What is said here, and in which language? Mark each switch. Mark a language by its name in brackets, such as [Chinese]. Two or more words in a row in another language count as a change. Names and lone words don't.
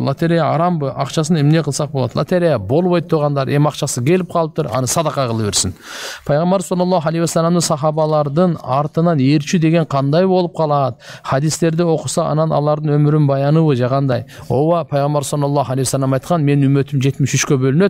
[Kyrgyz] Лотерея арамбы? Акчасын эмне кылсак болот? Лотерея болбойт тугандар. Эми акчасы келип калыптыр. Аны садака кылып берсин. Пайгамбар [Arabic] صلى الله عليه وسلم [Kyrgyz] сахабалардын артынан эрчи деген кандай болуп калат? Хадистерди окуса анан алардын өмүрүн баяныбы же кандай? Ооба, пайгамбар [Arabic] صلى الله عليه وسلم [Kyrgyz] айткан, менин үммөтүм 73-кө бөлүнөт.